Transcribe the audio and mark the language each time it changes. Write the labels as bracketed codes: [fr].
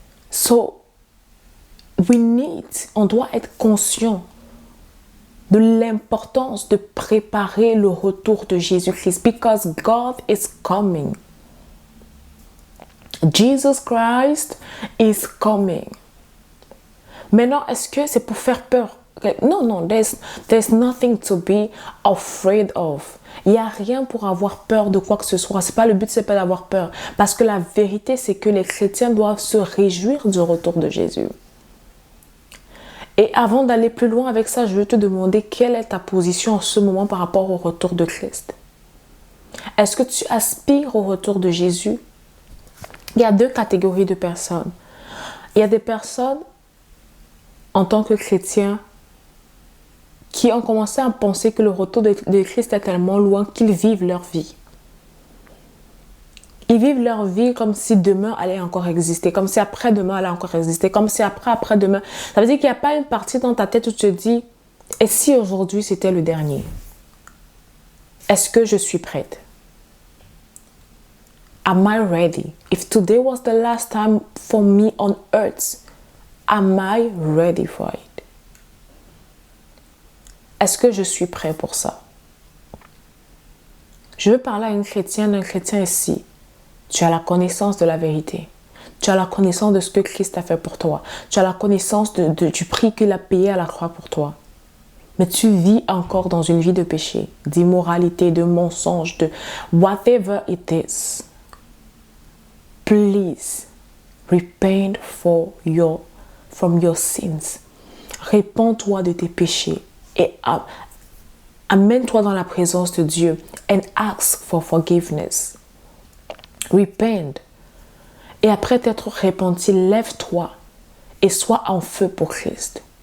[fr] So, on doit être conscient de l'importance de préparer le retour de Jésus-Christ. [en] Because God is coming. Jesus Christ is coming. [fr] Maintenant, est-ce que c'est pour faire peur? [en] Non, there's nothing to be afraid of. [fr] Il n'y a rien pour avoir peur de quoi que ce soit. Le but, c'est pas d'avoir peur. Parce que la vérité, c'est que les chrétiens doivent se réjouir du retour de Jésus. Et avant d'aller plus loin avec ça, je veux te demander quelle est ta position en ce moment par rapport au retour de Christ. Est-ce que tu aspires au retour de Jésus? Il y a deux catégories de personnes. Il y a des personnes, en tant que chrétiens, qui ont commencé à penser que le retour de Christ est tellement loin qu'ils vivent leur vie. Ils vivent leur vie comme si demain allait encore exister, comme si après-demain allait encore exister, comme si après-demain. Ça veut dire qu'il n'y a pas une partie dans ta tête où tu te dis, et si aujourd'hui c'était le dernier? Est-ce que je suis prête? [en] Am I ready? If today was the last time for me on earth, am I ready for it? [fr] Est-ce que je suis prêt pour ça? Je veux parler à une chrétienne, un chrétien ici. Tu as la connaissance de la vérité. Tu as la connaissance de ce que Christ a fait pour toi. Tu as la connaissance du prix qu'il a payé à la croix pour toi. Mais tu vis encore dans une vie de péché, d'immoralité, de mensonge, de [en] whatever it is. Please, repent from your sins. [fr] Répands-toi de tes péchés et amène-toi dans la présence de Dieu [en] and ask for forgiveness. Repent. [fr] Et après t'être repenti, lève-toi et sois en feu pour Christ.